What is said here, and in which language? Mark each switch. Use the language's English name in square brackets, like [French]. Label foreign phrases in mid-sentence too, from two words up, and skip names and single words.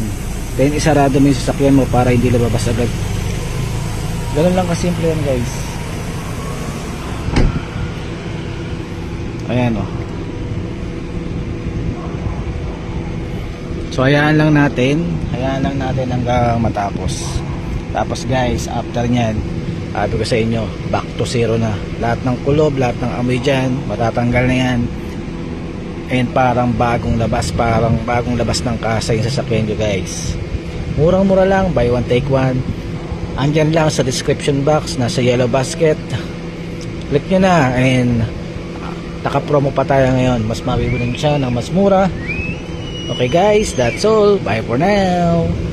[Filipino] Then isarado mo yung sasakyan mo para hindi lumabas agad. Ganun lang kasimple yan guys. Ayan o. So hayaan lang natin hanggang matapos. Tapos guys, after nyan, sabi ko sa inyo, [English] back to zero na. [Filipino] Lahat ng kulob, lahat ng amoy dyan, matatanggal na yan. And parang bagong labas ng kasa yung sasakyan nyo guys. Murang mura lang, [English] buy one take one. [Filipino] Andyan lang sa description box, nasa yellow basket. Click nyo na, and naka-promo pa tayo ngayon. Mas mabibili siya ng mas mura. [English] Okay guys, that's all. Bye for now.